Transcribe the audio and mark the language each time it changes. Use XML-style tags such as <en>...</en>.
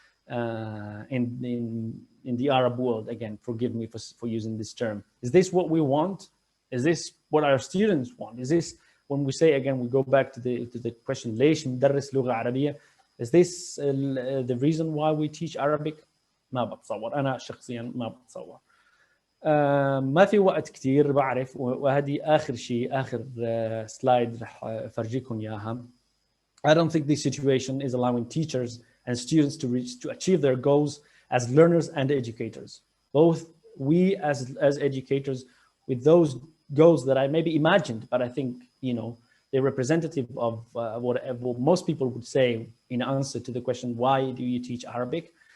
<en>in the Arab world. Again, forgive me for using this term. Is this what we want? Is this what our students want? Is this, when we say, again, we go back to the question,</en> <ar>ليش ندرس لغة عربية?</ar> <en>Is this the reason why we teach Arabic?</en> <ar>ما بتصور، أنا شخصيا ما بتصور. ما في وقت كتير بعرف، وهذه آخر شيء، آخر سلايد رح أفرجيكم إياها.</ar> <en>I don't think this situation is allowing teachers and students to achieve their goals as learners and educators. Both we as educators with those goals that I maybe imagined, but I think, you know, they're representative of what most people would say in answer to the question, why do you teach Arabic?</en>